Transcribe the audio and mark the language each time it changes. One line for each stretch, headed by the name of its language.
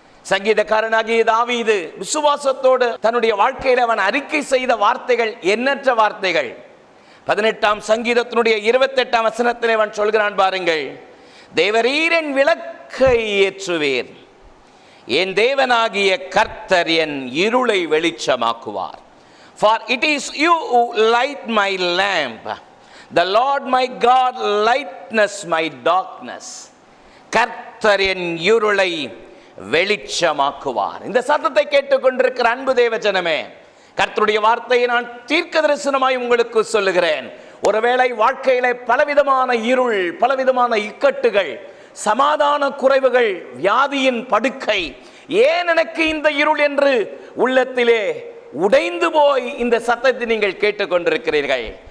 Tamil: சங்கீதக்காரனாகிய தாவீது விசுவாசத்தோடு தன்னுடைய வாழ்க்கையில் அவன் அறிக்கை செய்த வார்த்தைகள் எண்ணற்ற வார்த்தைகள். 18ஆம் சங்கீதத்தினுடைய 28ஆம் வசனத்தில் அவன் சொல்கிறான் பாருங்கள்: தேவரீர் என் விளக்கை ஏற்றுவீர், என் தேவனாகிய கர்த்தர் என் இருளை வெளிச்சமாக்குவார்.
English: For it is you who light my lamp, the Lord my God lightens my darkness.
Tamil: கர்த்தர் என் இருளை வெளிச்சமாக்குவார். இந்த சத்தத்தை கேட்டுக்கொண்டிருக்கிற அன்பு தேவஜனமே, கர்த்தருடைய வார்த்தையை நான் தீர்க்க தரிசனமாய் உங்களுக்கு சொல்லுகிறேன். ஒருவேளை வாழ்க்கையில பலவிதமான இருள், பலவிதமான இக்கட்டுகள், சமாதான குறைவுகள், வியாதியின் படுக்கை, ஏன் எனக்கு இந்த இருள் என்று உள்ளத்திலே உடைந்து போய் இந்த சத்தத்தை நீங்கள் கேட்டுக்கொண்டிருக்கிறீர்கள்.